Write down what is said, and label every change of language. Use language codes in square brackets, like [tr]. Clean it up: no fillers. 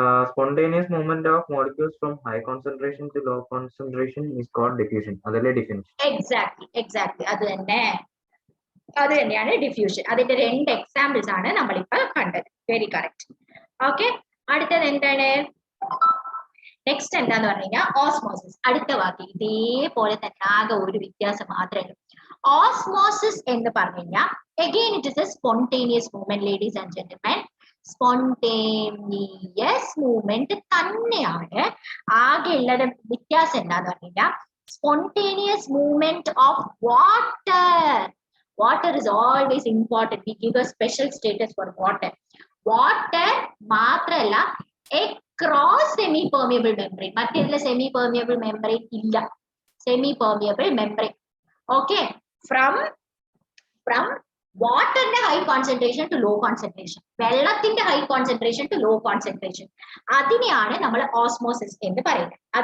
[en] Spontaneous movement of molecules from high concentration to low concentration is called diffusion. [ml] അതല്ലേ diffusion? [en] Exactly. [ml] അത് തന്നെയാണ് diffusion. അതിന്റെ രണ്ട് examples ആണ് നമ്മളിപ്പോൾ കണ്ടത്. [en] Very correct. [ml] ഓക്കെ, അടുത്തത് എന്താണ്? നെക്സ്റ്റ് എന്താന്ന് പറഞ്ഞു കഴിഞ്ഞാൽ ഓസ്മോസിസ്. അടുത്ത വാക്ക് ഇതേപോലെ തന്നെ ആകെ ഒരു വ്യത്യാസം മാത്രമേ ഉള്ളൂ. ഓസ്മോസിസ് എന്ന് പറഞ്ഞു കഴിഞ്ഞാൽ [en] again it is a spontaneous movement, ladies and gentlemen. Spontaneous movement [ml] തന്നെയാണ്. ആകെ ഉള്ളത് വ്യത്യാസം എന്താന്ന് പറഞ്ഞു കഴിഞ്ഞാൽ [en] Spontaneous movement of water. Water is always important. We give a special status for water. Water [ml] മാത്രമല്ല [en] across semi permeable membrane. [ml] മറ്റേതിലെ [en] Semi permeable membrane ഇല്ല. Semi permeable membrane. Okay, from വാട്ടറിന്റെ high concentration to low concentration, വെള്ളത്തിന്റെ high concentration to low concentration, [ml] അതിനെയാണ് നമ്മൾ osmosis എന്ന് പറയുന്നത്.